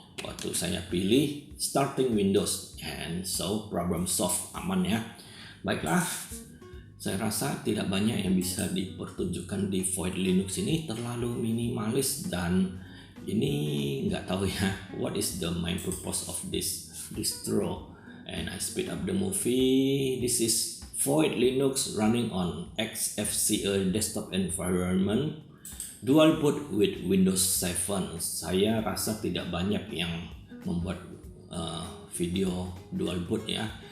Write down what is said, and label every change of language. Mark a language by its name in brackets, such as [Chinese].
[Indonesian] Waktu saya pilih starting Windows, [English] and so problem solved, [Indonesian] aman ya. Baiklah, saya rasa tidak banyak yang bisa dipertunjukkan di Void Linux ini, terlalu minimalis, dan ini nggak tahu ya [English] what is the main purpose of this distro. And I speed up the movie. This is Void Linux running on XFCE desktop environment, dual boot with Windows 7. [Indonesian] Saya rasa tidak banyak yang membuat video dual boot ya.